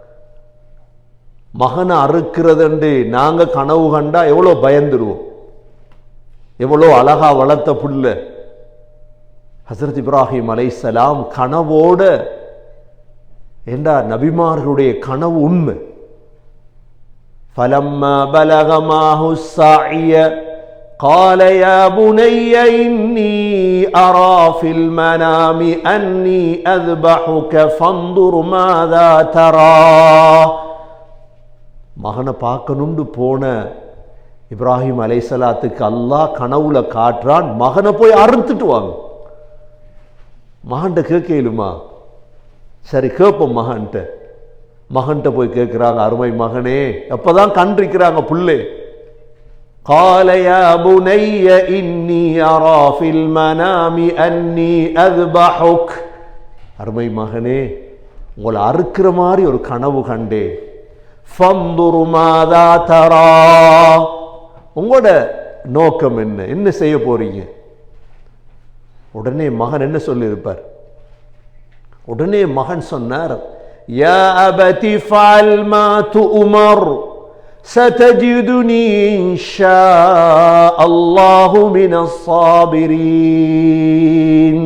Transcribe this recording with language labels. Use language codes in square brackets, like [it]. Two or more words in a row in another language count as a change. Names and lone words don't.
[ta] மகனை அறுக்கிறது நாங்க கனவு கண்டா எவ்வளோ பயந்துருவோம், எவ்வளோ அழகா வளர்த்த புள்ள. ஹஸ்ரத் இப்ராஹிம் அலைஹிஸ்ஸலாம் கனவோட, ஏண்டா நபிமார்களுடைய கனவு உண்மை. [ar] فَلَمَّا بَلَغَ مَعَهُ السَّعْيَ قَالَ يَا بُنَيَّ إِنِّي أَرَى فِي الْمَنَامِ أَنِّي أَذْبَحُكَ فَانظُرْ مَاذَا تَرَى. [ta] மகனை பார்க்கணும்னு போன இப்ராஹிம் அலைஹிஸ்ஸலாத்துக்கு அல்லாஹ் கனவுல காட்டுறான், மகனை போய் அறுத்துட்டு வாங்க. மகன்கிட்ட கேட்கலுமா? சரி கேட்போம் மகன்கிட்ட. மகன்கிட்ட போய் கேட்கிறாங்க, அருமை மகனே. எப்பதான் கண்டிருக்கிறாங்க புள்ளே. [ar] قال يا بني إني أرى في المنام أني أذبحك. [ta] அருமை மகனே, உங்களை அறுக்கிற மாதிரி ஒரு கனவு கண்டேன். [ar] فانظر ماذا ترى. [ta] உங்களோட நோக்கம் என்ன, என்ன செய்ய போறீங்க? உடனே மகன் என்ன சொல்லியிருப்பார்? உடனே மகன் சொன்னார், [ar] يا أبتِ افعل ما تؤمر ستجدني إن شاء الله من الصابرين.